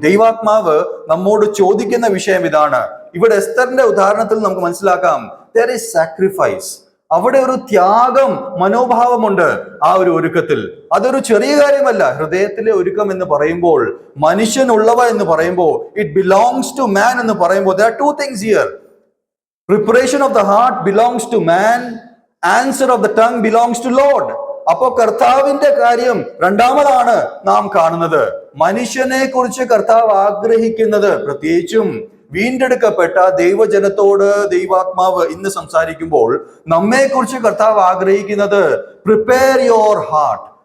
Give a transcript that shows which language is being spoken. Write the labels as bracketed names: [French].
[Malayalam] ദൈവാത്മാവ് നമ്മോട് ചോദിക്കുന്ന വിഷയം ഇതാണ്. ഇവിടെ എസ്തറിന്റെ ഉദാഹരണത്തിൽ നമുക്ക് മനസ്സിലാക്കാം, [English] there is sacrifice. [Malayalam] അവിടെ ഒരു ത്യാഗം മനോഭാവമുണ്ട് ആ ഒരു ഒരുക്കത്തിൽ. അതൊരു ചെറിയ കാര്യമല്ല. ഹൃദയത്തിലെ ഒരുക്കം എന്ന് പറയുമ്പോൾ, മനുഷ്യനുള്ളവ എന്ന് പറയുമ്പോൾ, [English] it belongs to man [Malayalam] എന്ന് പറയുമ്പോൾ, [English] there are two things here. Preparation of the heart belongs to man. Answer of the tongue belongs to Lord. [Malayalam] അപ്പോ കർത്താവിന്റെ കാര്യം രണ്ടാമതാണ് നാം കാണുന്നത്. മനുഷ്യനെ കുറിച്ച് കർത്താവ് ആഗ്രഹിക്കുന്നത്, പ്രത്യേകിച്ചും വീണ്ടെടുക്കപ്പെട്ട ദൈവജനത്തോട് ദൈവാത്മാവ് ഇന്ന് സംസാരിക്കുമ്പോൾ നമ്മെ കുറിച്ച് കർത്താവ് ആഗ്രഹിക്കുന്നത്, [English] Prepare your heart.